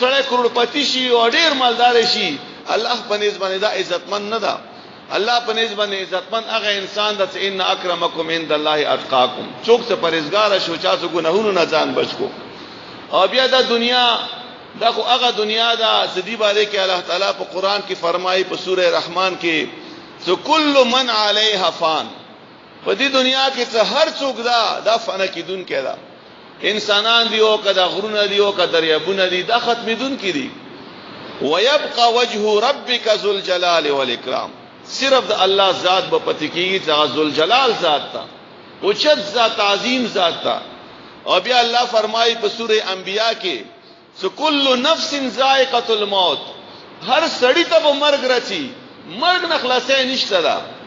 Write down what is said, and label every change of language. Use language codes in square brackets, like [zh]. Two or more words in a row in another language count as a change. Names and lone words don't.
[ps] سړی کروڑپتی شي او ډیر مالدار شي الله په نيز باندې دا عزتمن نه ده الله په نيز باندې عزتمن هغه انسان ده چې [ar] ان اکرمکم عند الله اتقاکم [ps] څوک څه پرهیزګار شو چا څه ګناهونو نه ځان بچ کو او بیا دا دنیا دا خو هغه دنیا دا سدي باندې کې الله تعالی په قران کې فرمایي په سوره رحمان کې سو [ar] کل من علیها فان [ps] په دې دنیا کې څه هر څوک دا فنا کیدون کړه انسانان دی او کدا غرونه دی او کدا دریابونه دي دا ختمیدون کړي [ar] ويبقى وجه ربك ذو الجلال والاکرام [ps] صرف د الله ذات به پتی کیږي چې [ar] ذو الجلال [ps] ذات تا او چت ذات عظیم ذات تا او بیا الله فرمایي په سوره انبیاء کې سو [ar] کل نفس ذائقه الموت [ps] هر سړی ته به مرګ راځي مرګ نه خلاصې نشته دا